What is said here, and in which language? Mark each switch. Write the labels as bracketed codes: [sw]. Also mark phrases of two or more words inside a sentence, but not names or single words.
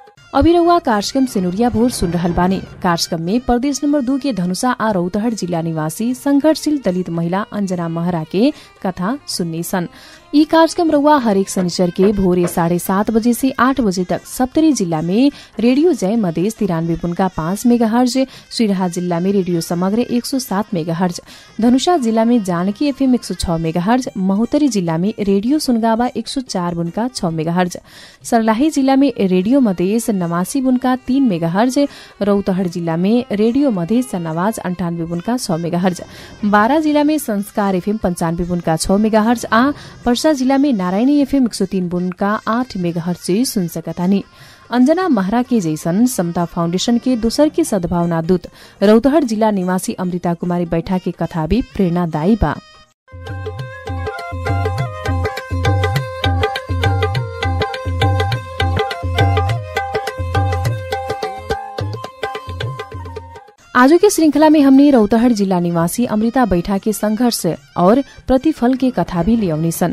[bho] अभी रउआ कार्यक्रम सेनुरिया भोर सुन रहल बानी। कार्यक्रम में प्रदेश नंबर 2 के धनुषा आ रौतहट जिला निवासी संघर्षशील दलित महिला अंजना महरा के कथा सुन्नी सन। यी कार्यक्रम रउआ हरेक शनिचर के भोरे 7:30 बजे से 8 बजे तक सप्तरी जिल्ला में रेडियो जय मधेस 93.5 मेगाहर्ज, सिराहा जिल्ला में रेडियो समग्र 107 मेगाहर्ज, धनुषा जिल्ला में जानकी एफएम 106 मेगाहर्ज, महोत्तरी जिल्ला में रेडियो सुनगावा 104.6 मेगाहर्ज, सर्लाही जिल्ला में रेडियो मधेस 89.3 मेगाहर्ज, रौतहट जिल्ला में रेडियो मधेस नवाज 98.6 मेगाहर्ज, बारा जिल्ला में संस्कार एफएम 95.6 मेगाहर्ज आ पर्सा जिला में नारायणी एफएम 103.8 मेगाहर्ज से सुन सकतानी। अंजना महरा के जैसन समता फाउंडेशन के दोसर की सद्भावना दूत रौतहट जिला निवासी अमृता कुमारी बैठा के कथा भी प्रेरणादायी बा। आज के श्रृंखला में हमने रौतहट जिला निवासी अमृता बैठा के संघर्ष और प्रतिफल के कथा भी लियाउनी सन।